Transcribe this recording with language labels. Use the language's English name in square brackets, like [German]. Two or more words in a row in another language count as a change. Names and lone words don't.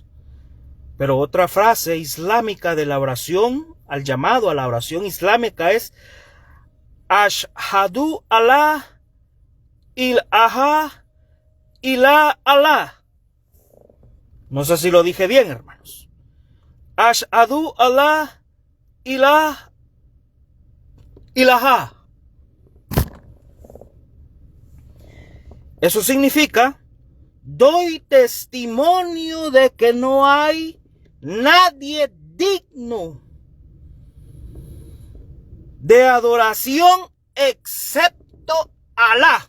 [Spanish] Pero otra frase islámica de la oración, al llamado a la oración islámica es [Arabic] Ashhadu Allah ilaha illa Allah. [Spanish] No sé si lo dije bien, hermanos. [Arabic] Ashhadu Allah ilaha ilaha. [Spanish] Eso significa, doy testimonio de que no hay nadie digno de adoración excepto Alá.